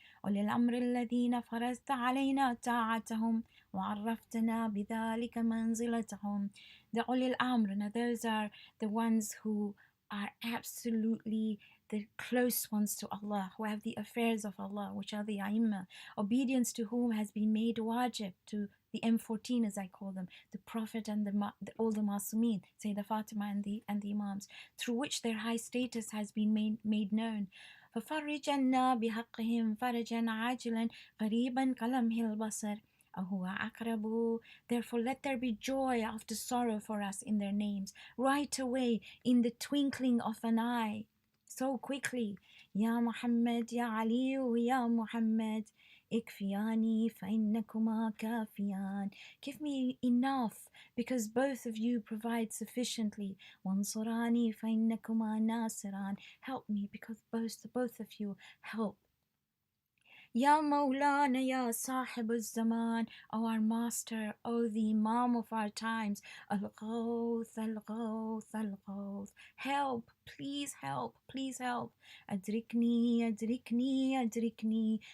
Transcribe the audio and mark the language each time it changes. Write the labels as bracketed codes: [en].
[ar] أولي الأمر الذين فرضت علينا طاعتهم وعرفتنا بذلك منزلتهم. [en] The Ulil Amr, now those are the ones who are absolutely the close ones to Allah, who have the affairs of Allah, which are the Aimma, obedience to whom has been made wajib, to the M14 as I call them, the Prophet and all the Masumeen, Sayyidah Fatima and the Imams, through which their high status has been made known. [ar] ففرج عنا بحقهم فرجا عاجلا قريبا كلمح البصر أهو أقرب. [en] Therefore let there be joy after sorrow for us in their names, right away, in the twinkling of an eye, so quickly. [ar] يا محمد يا علي يا محمد اكفياني فإنكما كافيان. [en] Give me enough, because both of you provide sufficiently. [ar] وانصراني فإنكما ناصران. [en] Help me, because both of you help. [ar] Ya Maulana, Ya Sahib al-Zaman, [en] O our Master, O the Imam of our times. [ar] Al-Ghawth, Al-Ghawth, Al-Ghawth. [en] Help, please help, please help. [ar] Adrikni, Adrikni, Adrikni.